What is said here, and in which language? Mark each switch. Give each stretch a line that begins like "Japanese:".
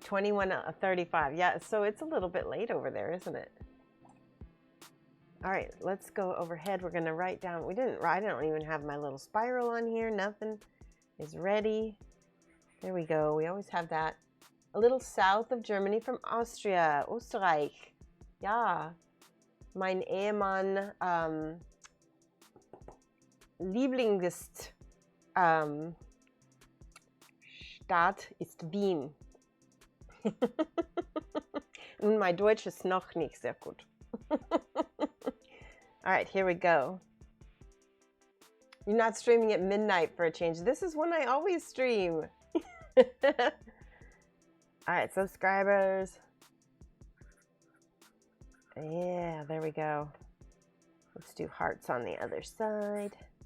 English: 21:35. Yeah, so it's a little bit late over there, isn't it? All right, let's go overhead. We're gonna write down. I don't even have my little spiral on here. Nothing is ready. There we go. We always have that. A little south of Germany from Austria, Österreich.
German: Ja, mein Ehemann Lieblings Stadt ist Wien. Und mein Deutsch ist noch nicht sehr gut.
English: All right, here we go. You're not streaming at midnight for a change. This is when I always stream. All right, subscribers. Yeah, there we go. Let's do hearts on the other side.